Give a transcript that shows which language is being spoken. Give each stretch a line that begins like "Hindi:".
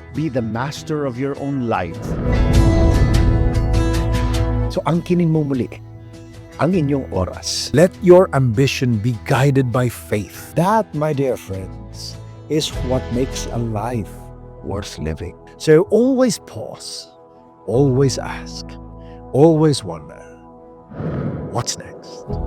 English: Be the master of your own life.
Filipino: So angkinin mo muli ang inyong oras.
English: Let your ambition be guided by faith. That, my dear friends, is what makes a life worth living. So always pause, always ask, always wonder, what's next?